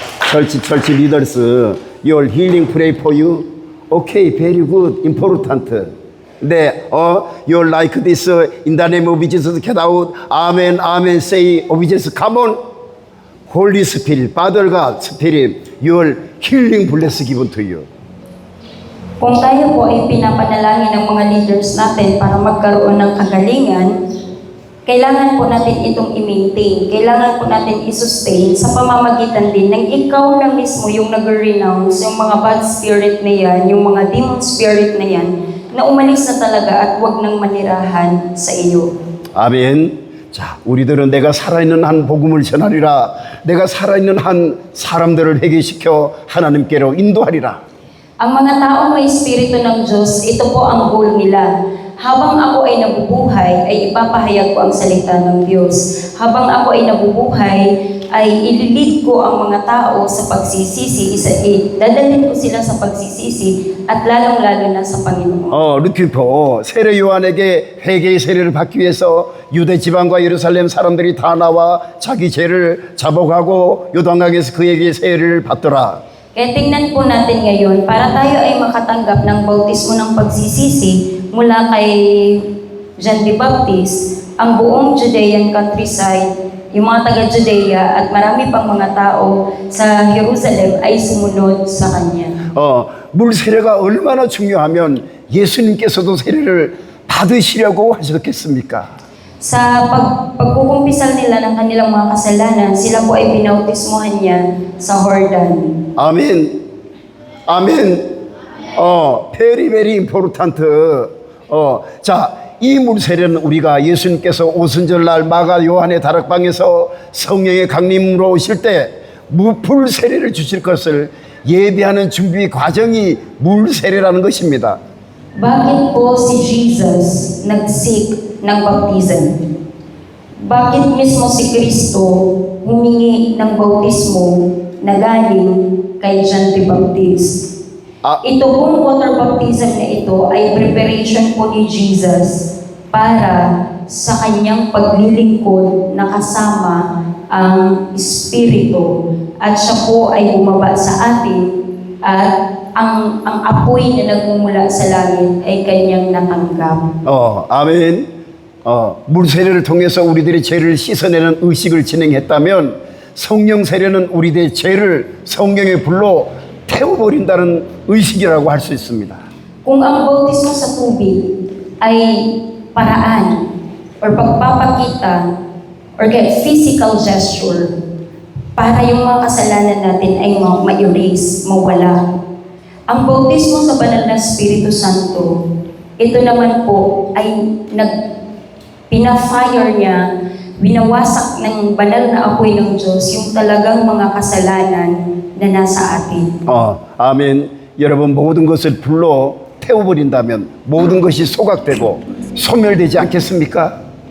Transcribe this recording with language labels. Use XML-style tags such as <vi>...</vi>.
<en>Church leaders, your healing pray for you. Okay, very good, important. 네, you like this in the name of Jesus, get out. Amen, amen, say of Jesus, come on. Holy Spirit, Father God, Spirit, your healing bless given to you.</en> <tl>Kung tayo po ay pinapanalangin ng mga leaders natin para magkaroon ng kagalingan, kailangan po natin itong i-maintain. Kailangan po natin i-sustain sa pamamagitan din ng ikaw na mismo yung nag-renounce yung mga bad spirit na yan, yung mga demon spirit na yan, na umalis na talaga at huwag nang manirahan sa iyo.</tl> <ko>아멘. 자, 우리들은 내가 살아있는 한 복음을 전하리라. 내가 살아있는 한 사람들을 회개시켜 하나님께로 인도하리라.</ko> <tl>Ang mga taong may espiritu ng Diyos, ito po ang goal nila. Habang ako ay nabubuhay, ay ipapahayag ko ang salita ng Diyos. Habang ako ay nabubuhay, ay ililid ko ang mga tao sa pagsisisi. Dadalhin ko sila sa pagsisisi at lalong-lalo na sa Panginoon.</tl> <ko>루키포 세례 요한에게 회개의 세례를 받기 위해서 유대 지방과 예루살렘 사람들이 다 나와 자기 죄를 자복하고 요단강에서 그에게 세례를 받더라.</ko> <tl>Kaya tingnan po natin ngayon, para tayo ay makatanggap ng bautismo ng pagsisisi mula kay John the Baptist, ang buong Judean countryside, yung mga taga-Judea at marami pang mga tao sa Jerusalem ay sumunod sa Kanya.</tl> <ko>물 세례가 얼마나 중요하면 예수님께서도 세례를 받으시려고 하셨겠습니까?</ko> <tl>Sa pagkukumpisal nila ng kanilang mga kasalanan, sila po ay binautismohan niya sa Jordan.</tl> <ko>아멘. 아멘.</ko> <en>very very important.</en> <ko>자, 이 물 세례는 우리가 예수님께서 오순절날 마가 요한의 다락방에서 성령의 강림으로 오실 때 무풀 세례를 주실 것을 예비하는 준비 과정이 물 세례라는 것입니다.</ko> <tl>Bakit po si Jesus nag-seek ng baptism? Bakit mismo si Kristo humingi ng bautismo na galing kay John the Baptist? Ito pong water baptism na ito ay preparation po ni Jesus para sa kanyang paglilingkod na kasama ang Espiritu at siya po ay bumaba sa atin at ang apoy na nagmumula sa langit ay kanyang natanggap.</tl> <ko>아멘. 물 세례를 통해서 우리들의 죄를 씻어내는 의식을 진행했다면 성령 세례는 우리들의 죄를 성령의 불로 태워버린다는 의식이라고 할 수 있습니다.</ko> <tl>Kung ang bautismo sa tubig ay paraan or pagpapakita or physical gesture para yung mga kasalanan natin ay ma-erase, mawala. Ang bautismo sa banal na Espiritu Santo, ito naman po ay pina-fire niya, binawasak ng banal na apoy ng Diyos yung talagang mga kasalanan na nasa atin.</tl> <ko>아멘. 여러분 모든 것을 불로 태워버린다면 모든 것이 소각되고 소멸되지 않겠습니까?</ko>